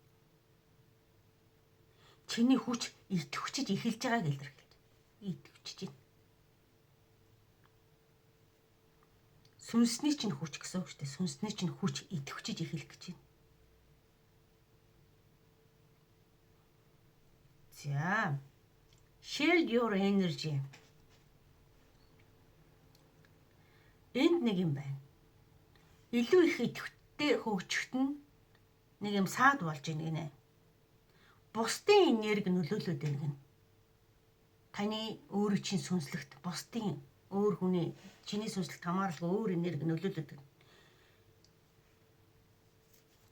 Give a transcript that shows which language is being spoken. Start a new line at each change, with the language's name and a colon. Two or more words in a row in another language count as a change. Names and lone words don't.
Mongolian: Чиний хүч идэвхжиж эхэлж байгааг илэрхийлж. Идэвхжиж байна. Сүнсний чинь хүч гэсэн үг шүү дээ. Сүнсний чинь хүч идэвхжиж эхэлэх гэж байна. За.
English: Shield your energy.
Mongolian: Энд нэг юм байна. Илүү их идэвхтэй хөгжөхт нь нэг юм саад болж ийн гинэ. Бусдын энерги нөлөөлөд байна гинэ. Таны өөрийн чинь сүнслэгт бусдын өөр хүний чиний сүнслэгт хамааралгүй өөр энерги нөлөөлөд байна.